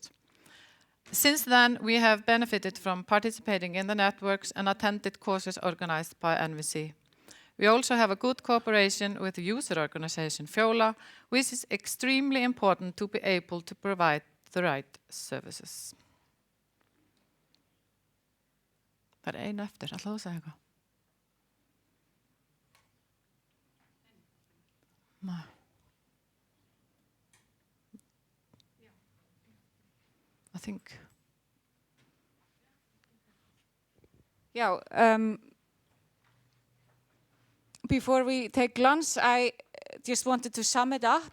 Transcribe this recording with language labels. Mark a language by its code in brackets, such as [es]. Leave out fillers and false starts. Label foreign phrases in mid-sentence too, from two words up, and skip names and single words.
[en] Since then, we have benefited from participating in the networks and attended courses organized by NVC. We also have a good cooperation with the user organization Fjóla, which is extremely important to be able to provide the right services. [is] Það einu eftir, ætlaðu að segja eitthvað? Nei. [en] I think. Yeah, before we take lunch, I just wanted to sum it up.